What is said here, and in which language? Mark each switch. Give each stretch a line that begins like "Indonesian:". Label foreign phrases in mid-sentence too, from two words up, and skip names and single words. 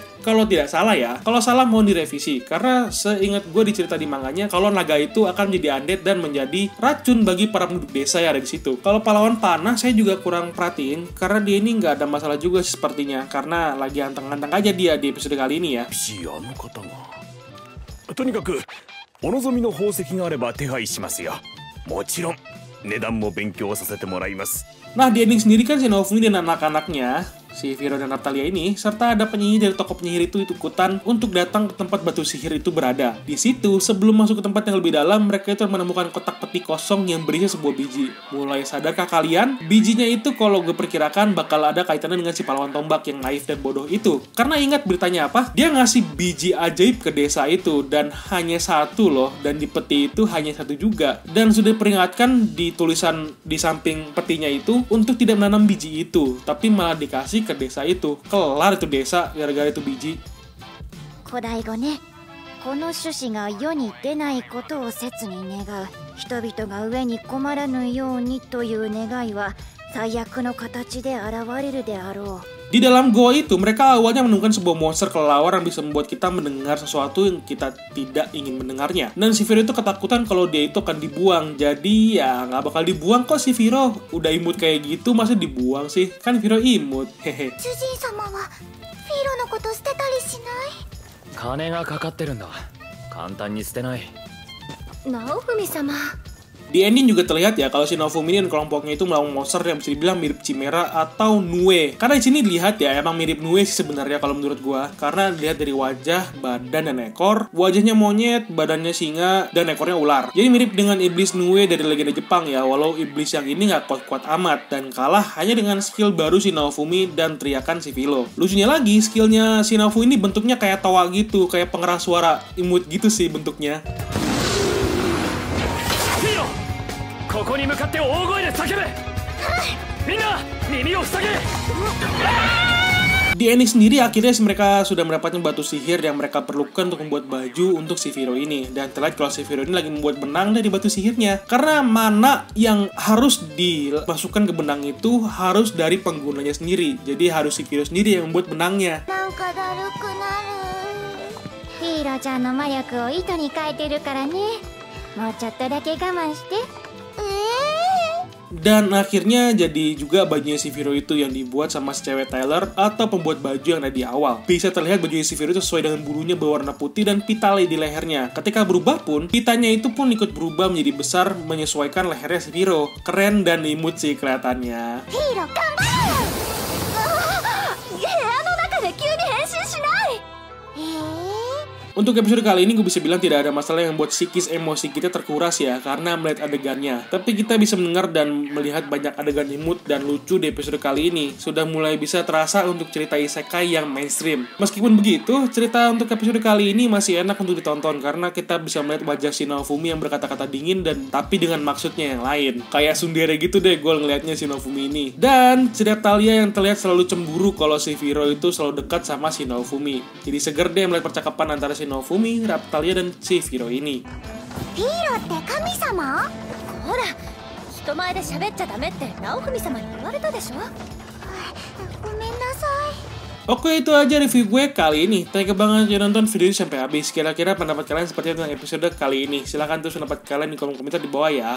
Indonesian: Kalau tidak salah ya. Kalau salah mau direvisi. Karena seingat gue di cerita di manganya, kalau naga itu akan menjadi undead dan menjadi racun bagi para penduduk desa yang ada di situ. Kalau pahlawan panah saya juga kurang perhatiin. Karena dia ini nggak ada masalah juga sepertinya. Karena lagi anteng-anteng aja dia di episode kali ini ya.
Japanese: とにかくお望みの宝石があれば手配しますよ。もちろん値段も勉強させてもらいます。
Indonesian: Nah, di ending sendiri kan si Naofumi dan anak-anaknya, si Viro dan Natalia ini, serta ada penyihir dari toko penyihir itu ikutan untuk datang ke tempat batu sihir itu berada. Di situ, sebelum masuk ke tempat yang lebih dalam, mereka itu menemukan kotak peti kosong yang berisi sebuah biji. Mulai sadarkah kalian? Bijinya itu kalau gue perkirakan bakal ada kaitannya dengan si pahlawan tombak yang naif dan bodoh itu. Karena ingat beritanya apa? Dia ngasih biji ajaib ke desa itu, dan hanya satu loh, dan di peti itu hanya satu juga. Dan sudah diperingatkan di tulisan di samping petinya itu, untuk tidak menanam biji itu, tapi malah dikasih ke desa itu. Kelar itu desa gara-gara itu biji.
Japanese: 古代語ね、この種子が世に出ないことを切に願う。人々が上に困らぬようにという願いは最悪の形で現れるであろう。
Indonesian: Di dalam goa itu, mereka awalnya menemukan sebuah monster kelelawar yang bisa membuat kita mendengar sesuatu yang kita tidak ingin mendengarnya. Dan si Viro itu ketakutan kalau dia itu akan dibuang. Jadi ya nggak bakal dibuang kok si Viro. Udah imut kayak gitu, masa dibuang sih? Kan Viro imut, hehe.
Japanese: 主人様はフィーロのこと捨てたりしない？金がかかってるんだ。簡単に捨てない。ナオフミ様。
Indonesian: Di ending juga terlihat ya kalau si Naofumi dan kelompoknya itu melawan monster yang bisa dibilang mirip Chimera atau Nue. Karena di sini dilihat ya emang mirip Nue sih sebenarnya kalau menurut gua. Karena dilihat dari wajah, badan dan ekor. Wajahnya monyet, badannya singa, dan ekornya ular. Jadi mirip dengan iblis Nue dari legenda Jepang ya. Walau iblis yang ini nggak kuat-kuat amat dan kalah hanya dengan skill baru si Naofumi dan teriakan si Vilo. Lucunya lagi, skillnya si Naofumi ini bentuknya kayak toa gitu, kayak pengeras suara imut gitu sih bentuknya.
Japanese: ここに向かって大声で叫べ。みんな耳を塞げ。
Indonesian: Di ending sendiri akhirnya mereka sudah mendapatkan batu sihir yang mereka perlukan untuk membuat baju untuk si Viro ini. Dan terlihat kalau si Viro ini lagi membuat benang dari batu sihirnya. Karena mana yang harus dimasukkan ke benang itu harus dari penggunanya sendiri. Jadi harus si Viro sendiri yang membuat benangnya.
Japanese: なんかだるくなる。フィーロちゃんの魔力を糸に変えてるからね。もうちょっとだけ我慢して。
Indonesian: Dan akhirnya jadi juga bajunya si Viro itu yang dibuat sama si cewek Tyler atau pembuat baju yang ada di awal. Bisa terlihat bajunya si Viro itu sesuai dengan bulunya berwarna putih dan pita di lehernya. Ketika berubah pun, pitanya itu pun ikut berubah menjadi besar menyesuaikan lehernya si Viro. Keren dan imut sih kelihatannya.
Japanese: フィーロ頑張れ。部屋の中で急に変身しない。
Indonesian: Untuk episode kali ini gue bisa bilang tidak ada masalah yang membuat psikis emosi kita terkuras ya karena melihat adegannya. Tapi kita bisa mendengar dan melihat banyak adegan imut dan lucu di episode kali ini. Sudah mulai bisa terasa untuk cerita isekai yang mainstream. Meskipun begitu, cerita untuk episode kali ini masih enak untuk ditonton karena kita bisa melihat wajah si Naofumi yang berkata-kata dingin dan tapi dengan maksudnya yang lain. Kayak tsundere gitu deh gue ngelihatnya si Naofumi ini. Dan cerita Talia yang terlihat selalu cemburu kalau si Viro itu selalu dekat sama si Naofumi. Jadi seger deh melihat percakapan antara si Naofumi, Raphtalia, dan si Viro ini.
Japanese: フィーロって神様？ほら、人前で喋っちゃダメってナオフミ様に言われたでしょ。ごめんなさい。
Indonesian: Oke, itu aja review gue kali ini.
English: Thank you
Indonesian: banget udah nonton video ini sampai habis. Kira-kira pendapat kalian seperti apa tentang episode kali ini? Silahkan tulis pendapat kalian di kolom komentar di bawah ya.